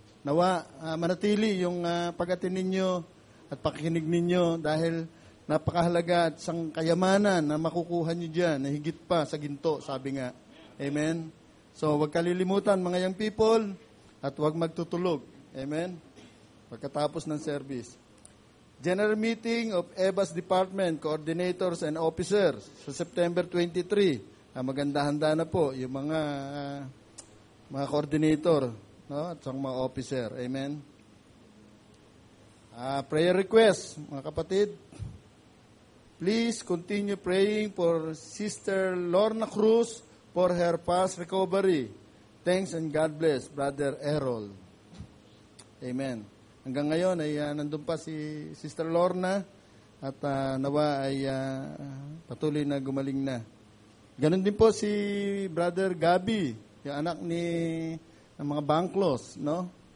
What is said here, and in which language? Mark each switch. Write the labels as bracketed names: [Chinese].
[Filipino] Nawa, manatili yung pag-atin ninyo at pakikinig ninyo dahil napakahalaga at isang kayamanan na makukuha nyo dyan, na higit pa sa ginto, sabi nga. Amen? So, huwag kalilimutan mga young people at huwag magtutulog. Amen? Pagkatapos ng service. [English] General Meeting of EBAS Department, Coordinators and Officers sa September 23. [Filipino] Maganda-handa na po yung mga coordinator, no? At mga officer. Amen. Prayer request, mga kapatid. [English] Please continue praying for Sister Lorna Cruz for her fast recovery. Thanks and God bless, Brother Errol. Amen. [Filipino] Hanggang ngayon ay nandun pa si Sister Lorna at nawa ay patuloy na gumaling na. Ganon din po si Brother Gabi, yung anak ng mga Bangklos, no?